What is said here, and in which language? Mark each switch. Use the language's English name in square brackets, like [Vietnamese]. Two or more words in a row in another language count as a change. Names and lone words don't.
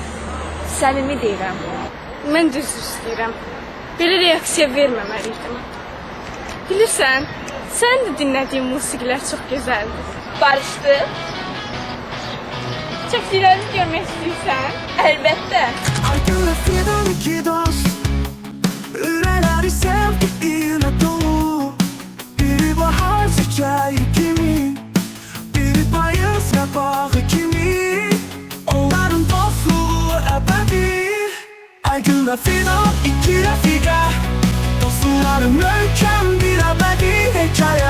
[Azerbaijani] Səmimi deyirəm. Mən də üzr istəyirəm. Belə reaksiya verməməliydim. Bilirsən, sən də dinlədiyin musiqilər çox gözəldir. Barışdıq. Çəkdiklərini görmək istəyirsən? Əlbəttə. [Turkish] Aygün'le Fidan iki dost, üreleri sevgiyle dolu. Biri bahar çiçeği kimi, biri payız yaprağı kimi. Onların dostluğu ebedi. Aygün'le Fidan iki refika, dostlukları mükemmel bir ebedi hikaye.